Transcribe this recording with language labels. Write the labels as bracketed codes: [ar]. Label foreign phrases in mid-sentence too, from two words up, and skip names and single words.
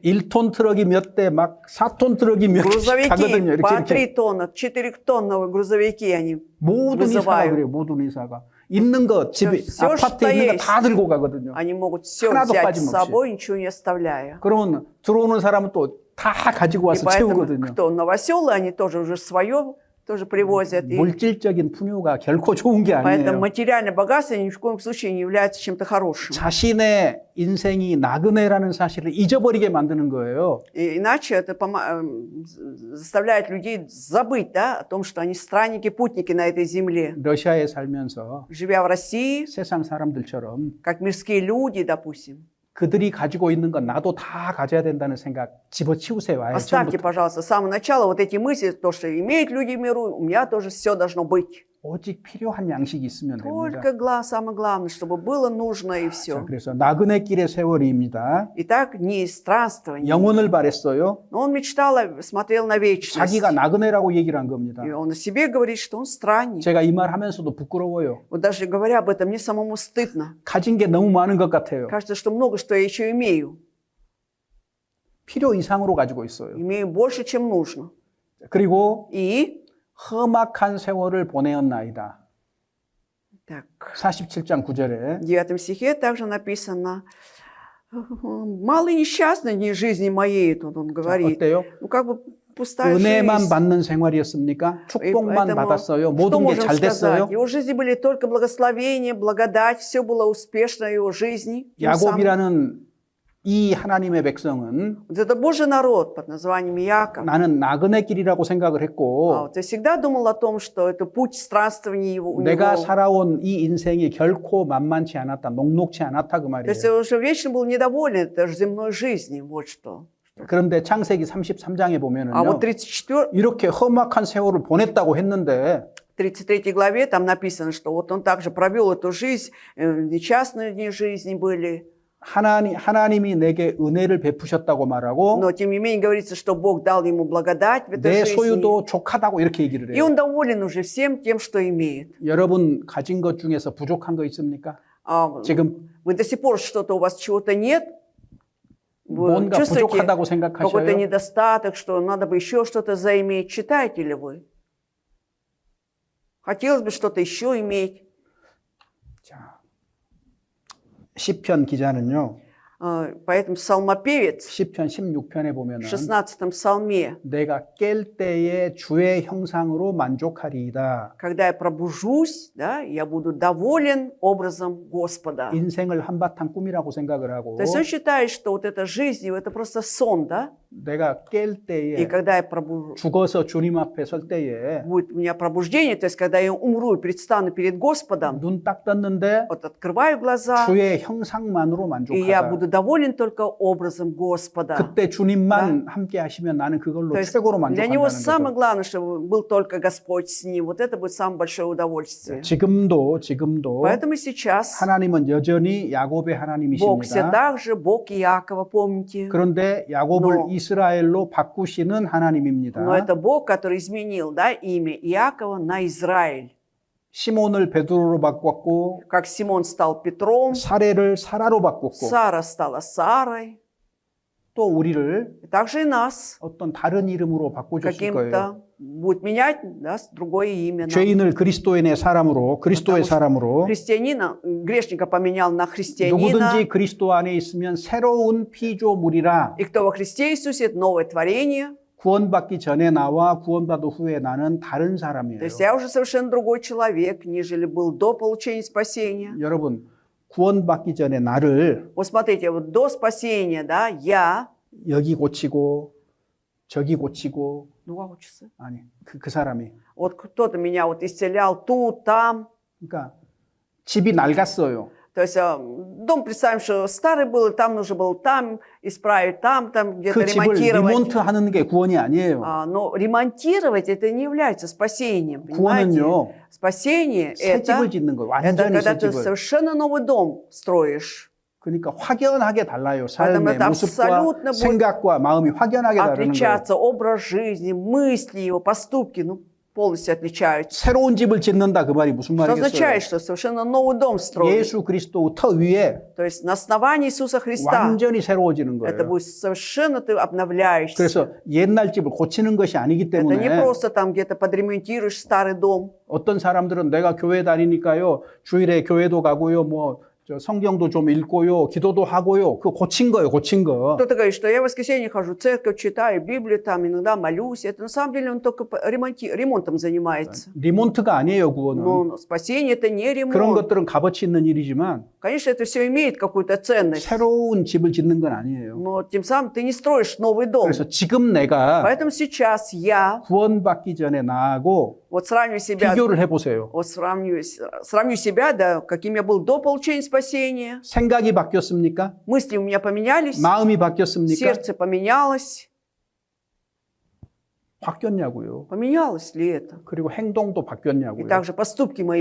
[ko] 1톤 트럭이 몇 대, 막 4톤 트럭이 몇 개씩 가거든요. [ru] Грузовики по [ko] 이렇게. [ru] 3 тонны, 4-тонновые грузовики они [ko] 모든 이사가 [ru] вызывают. [ko] 그래요. 모든 이사가. 있는 거 집에 [ru] Всё, [ko] 아파트에 [ru] что [ko] 있는 거 [ru] есть. [ko] 다 들고 가거든요. [ru] Они могут все [ko] 하나도 [ru] взять с [ko] 빠짐없이. [ru] собой, ничего не оставляя. [ko] 그러면 들어오는 사람은 또 다 가지고 [ru] И [ko] 와서 [ru] поэтому, [ko] 채우거든요. [ru] кто новоселы, они тоже уже свое тоже привозят. И [ko] 물질적인 풍요가 결코 좋은 게 [ru] поэтому [ko] 아니에요. [ru] материальное богатство ни в коем случае не является чем-то хорошим. [ko] 자신의 인생이 나그네라는 사실을 잊어버리게 만드는 거예요. [ru] И иначе это заставляет людей забыть, да, о том, что они странники, путники на этой земле. [ko] 러시아에 살면서 [ru] Живя в России, [ko] 세상 사람들처럼 [ru] как мирские люди, допустим, [ko] 그들이 가지고 있는 건 나도 다 가져야 된다는 생각 집어치우세요. 아예 [ru] оставьте, [ko] 처음부터. [ru] пожалуйста, с самого начала вот эти мысли, то, что имеют люди в миру, у меня тоже все должно быть. [ko] 오직 필요한 양식이 있으면 됩니다. [ru] Только самое главное, чтобы было нужно и [ko] 자, [ru] все. [ko] 그래서 나그네 길의 세월입니다. [ru] Итак, не странствование. [ko] 영혼을 바랬어요. [ru] Но он мечтал, смотрел на вечность. [ko] 자기가 나그네라고 얘기를 한 겁니다. [ru] И он о себе говорит, что он странник. [ko] 제가 이 말 하면서도 부끄러워요. [ru] Вот даже говоря об этом, мне самому стыдно. [ko] 가진 게 너무 많은 것 같아요. [ru] Кажется, что много что я еще имею. [ko] 필요 이상으로 가지고 있어요. [ru] Имею больше, чем нужно. [ko] 그리고 [ru] И, [ko] 험악한 세월을 보내었나이다. [ru] так, [ko] 47장 9절에 [ru] в 9 стихе также написано, «Мало несчастны дни жизни моей», тут он говорит. [ko] 어때요? [ru] Ну, как бы пустая [ko] 은혜만 [ru] жизнь. [ko] 받는 생활이었습니까? [ru] И [ko] 축복만 [ru] поэтому [ko] 받았어요. [ru] что [ko] 모든 게 [ru] можем [ko] 잘 됐어요. [ru] сказать? В его жизни были только благословения, благодать, все было успешно в его жизни. Тем самым [ko] 야곱이라는 이 하나님의 백성은 [ru] вот это Божий народ под названием Иаков. [ko] 나는 나그네 길이라고 생각을 했고 [ru] Вот я всегда думал о том, что это путь странствования его, у [ko] 내가 [ru] него. [ko] 살아온 이 인생이 결코 만만치 않았다, 녹록치 않았다 그 [ru] То [ko] 말이에요. [ru] есть я уже вечно был недоволен этой земной жизнью, вот что. [ko] 그런데 창세기 33장에 [ru] А [ko] 보면은요. [ru] вот 34, [ko] 이렇게 험악한 세월을 보냈다고 했는데 [ru] 33 главе там написано, что вот он также провел эту жизнь, несчастные дни жизни были. [ko] 하나님이 내게 은혜를 베푸셨다고 말하고 [ru] Но тем не менее говорится, что Бог дал ему благодать в этой [ko] 내 [ru] жизни. [ko] 소유도 족하다고 이렇게 얘기를 [ru] И [ko] 해요. [ru] он доволен уже всем тем, что имеет. [ko] 여러분 가진 것 중에서 부족한 거 있습니까? [ru] А [ko] 지금 [ru] вы до сих пор что-то у вас чего-то нет? Вы [ko] 뭔가 [ru] чувствуете [ko] 부족하다고 [ru] какой-то [ko] 생각하셔요? [ru] недостаток, что надо бы еще что-то заиметь? Читаете ли вы? Хотелось бы что-то еще иметь. [ko] 자, 시편 기자는요. [ru] Поэтому псалмопевец [ko] 시편 16편에 [ru] в [ko] 보면은 [ru] 16 псалме, [ko] 내가 깰 때에 주의 형상으로 만족하리이다. [ru] когда я пробужусь, да, я буду доволен образом Господа. [ko] 인생을 한바탕 꿈이라고 생각을 하고 [ru] То есть он считает, что вот эта жизнь, это просто сон, да? [ko] 내가 깰 [ru] И [ko] 때에 [ru] когда я пробужусь, [ko] 죽어서 주님 앞에 설 때에 [ru] будет у меня пробуждение, то есть когда я умру и предстану перед Господом, [ko] 눈 딱 떴는데 [ru] вот открываю глаза, [ko] 주의 형상만으로 [ru] и я [ko] 만족하다. [ru] буду доволен только образом Господа. [ko] 그때 주님만 함께 하시면 나는 그걸로 [ru] То есть [ko] 최고로 [ru] для него [ko] 만족한다는 [ru] самое [ko] 거죠. [ru] главное, чтобы был только Господь с ним. Вот это будет самое большое удовольствие. [ko] 지금도 [ru] Поэтому сейчас [ko] 하나님은 여전히 야곱의 [ru] Бог все [ko] 하나님이십니다. [ru] так же, Бог Иакова, помните? [ko] 그런데 야곱을 [ru] Но- [ko] 이스라엘로 바꾸시는 하나님입니다. [ru] Но это Бог, который изменил, да, имя Иакова на Израиль. [ko] 시몬을 베드로로 바꿨고 [ru] Как Симон стал Петром, [ko] 사례를 사라로 바꿨고 [ru] Сара стала Сарой, [ko] 또 우리를 [ru] и также и нас [ko] 어떤 다른 이름으로 바꿔주실 거예요. [ru] каким-то будет менять, да, другое имя. нам. [ko] 죄인을 그리스도인의 사람으로 그리스도의 [ru] потому что [ko] 사람으로 [ru] Христианина, грешника поменял на христианина. [ko] 누구든지 그리스도 안에 있으면 새로운 피조물이라. [ru] И кто во Христе Иисусе, это новое творение. [ko] 구원받기 전에 나와 구원받은 후에 나는 다른 [ru] То [ko] 사람이에요. [ru] есть я уже совершенно другой человек, нежели был до получения спасения. [ko] 여러분 구원받기 전에 나를 [ru] Вот смотрите, вот до спасения, да, я, [ko] 여기 고치고 저기 고치고 [ru] ну, учится. [ko] 아니 그 사람이 [ru] Вот кто-то меня вот исцелял тут, там. [ko] 그러니까 집이 낡았어요. [ru] То есть дом, представим, что старый был, и там нужно было там исправить, там где-то [ko] 그 집을 [ru] ремонтировать. [ko] 리몬트하는 게 구원이 아니에요. [ru] Но ремонтировать это не является спасением, понимаете? [ko] 구원은요 [ru] Спасение [ko] 새 집을 [ru] это [ko] 짓는 거예요. [ru] когда [ko] 완전히 새 [ru] ты [ko] 집을. [ru] совершенно новый дом строишь. [ko] 그러니까 확연하게 달라요. [ru] Поэтому [ko] 삶의 [ru] это [ko] 모습과 [ru] абсолютно будет [ko] 생각과 마음이 확연하게 다르는 거예요. [ru] Отличаться образ жизни, мысли его, поступки, ну полностью отличаются. [ko] 새로운 집을 짓는다 그 말이 무슨 [ru] Что [ko] 말이겠어요? [ru] означает, что совершенно новый дом строят. [ko] 예수 그리스도 터 위에 [ru] То есть на основании Иисуса Христа [ko] 완전히 새로워지는 [ru] это [ko] 거예요. [ru] будет совершенно ты обновляешься. [ko] 그래서 옛날 집을 고치는 것이 아니기 [ru] Это не [ko] 때문에 [ru] просто там где-то подремонтируешь старый дом. [ko] 어떤 사람들은 내가 교회 다니니까요, 주일에 교회도 가고요, 뭐 성경도 좀 읽고요, 기도도 하고요. 그 고친 거예요, 고친 거. [ru] Кто-то говорит, что я в воскресенье хожу в церковь, читаю Библию, там иногда молюсь. Это на самом деле он только ремонтом занимается. [ko] 리몬트가 아니에요, 구원은. [ru] Но спасение это не [ko] 그런 [ru] ремонт. [ko] 것들은 값어치 있는 일이지만 [ru] Конечно, это все имеет какую-то ценность. [ko] 새로운 집을 짓는 건 아니에요. [ru] Но тем самым ты не строишь новый дом. [ko] 그래서 지금 내가 [ru] Поэтому сейчас я [ko] 구원받기 전에 나하고 [ru] вот сравниваю себя, [ko] 비교를 해보세요. [ru] вот сравню себя, да, каким я был до получения спасения. [ko] 생각이 바뀌었습니까? [ru] Мысли у меня поменялись, [ko] 마음이 바뀌었습니까? [ru] сердце поменялось. [ko] 바뀌었냐고요. [ru] Поменялось ли это? [ko] 그리고 행동도 [ru] И [ko] 바뀌었냐고요. [ru] также поступки мои